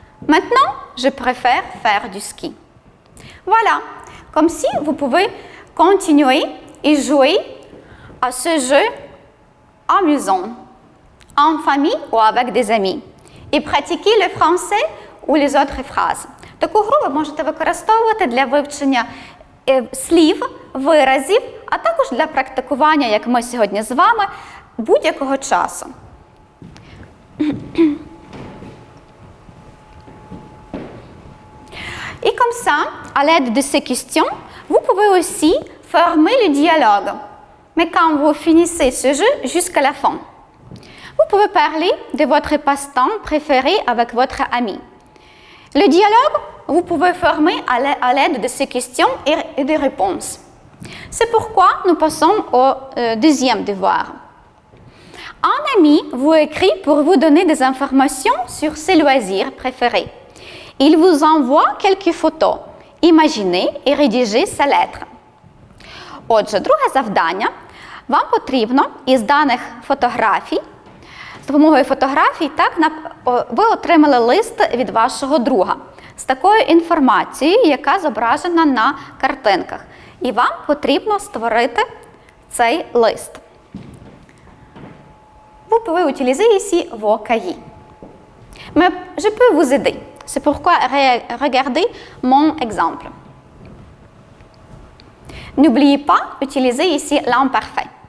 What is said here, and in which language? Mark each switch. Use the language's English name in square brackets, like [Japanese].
[French] Maintenant, je préfère faire du ski. Voilà, comme si vous pouvez continuer et jouer à ce jeu amusant, en famille ou avec des amis, [Ukrainian] і практикуйте [French] le français ou les autres phrases. [Ukrainian] Таку гру ви можете використовувати для вивчення слів, виразів, а також для практикування, як ми сьогодні з вами, будь-якого часу. [French] Et comme ça, à l'aide de ces questions, vous pouvez aussi former le dialogue. Mais quand vous finissez ce jeu jusqu'à la fin, vous pouvez parler de votre passe-temps préféré avec votre ami. Le dialogue, vous pouvez former à l'aide de ces questions et des réponses. C'est pourquoi nous passons au deuxième devoir. Un ami vous écrit pour vous donner des informations sur ses loisirs préférés. Il vous envoie quelques photos. Imaginez et rédigez sa lettre. [Ukrainian] Отже, друге завдання. Вам потрібно із даних фотографій, з допомогою фотографій, ви отримали лист від вашого друга з такою інформацією, яка зображена на картинках. І вам потрібно створити цей лист. [French] Vous pouvez utiliser ici vos cahiers. Mais je peux vous aider. C'est pourquoi regardez mon exemple. N'oubliez pas d'utiliser ici l'imparfait.